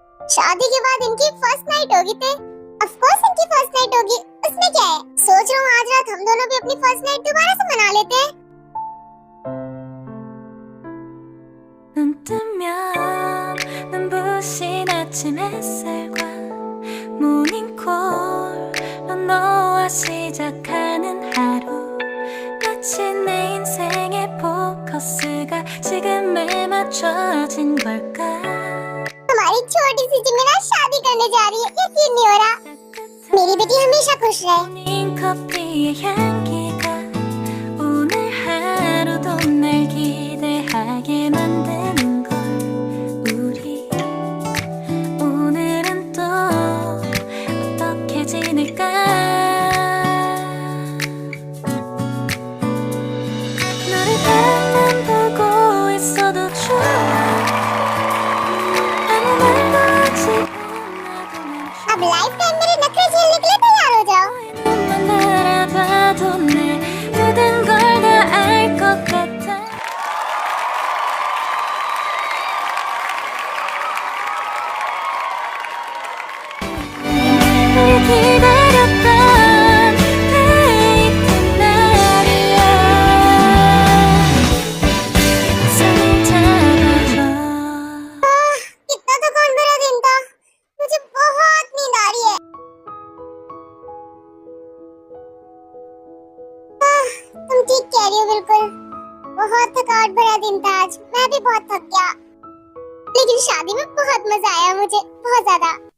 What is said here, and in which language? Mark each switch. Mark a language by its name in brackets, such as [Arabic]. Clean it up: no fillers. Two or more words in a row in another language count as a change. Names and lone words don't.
[Hindi] शादी के बाद इनकी [English] first night [Hindi] होगी थे। [English] of course [Hindi] इनकी [English] first night [Hindi] होगी, उसमें क्या है। सोच रहा हूँ आज रात हम दोनों भी अपनी [English] first night [Hindi] दोबारा से मना लेते हैं। [Korean] 눈 뜨면 눈부신 아침 햇살과 모닝콜로 너와 시작하는 하루 마치 내 인생의 포커스가 지금에 맞춰진 걸까 [Hindi] हमारी छोटी सी जिमिना शादी करने जा रही है, यकीन नहीं हो रहा। मेरी बेटी हमेशा खुश रहे। [Korean] 모닝커피의 향기가 오늘 하루도 날 기대하게 만드는 걸 우리 오늘은 또 어떻게 지낼까 너를 바라만 보고 있어도 좋아 아무 말도 하지 않아도 난 [Hindi] अब [English] life time [Hindi] मेरे नखरे झेलने के लिए तैयार हो जाओ। [Korean] 눈만 바라봐도 내 모든 걸 다 알 것 같아 널 기다렸던 데이트 날이야 손을 잡아줘 [Hindi] कितना तो कौन भरा दिन था, मुझे बहुत नींद आ रही है। तुम ठीक कह रही हो बिल्कुल, बहुत थकावट भरा दिन था आज, मैं भी बहुत थक गया। लेकिन शादी में बहुत मजा आया मुझे, बहुत ज्यादा।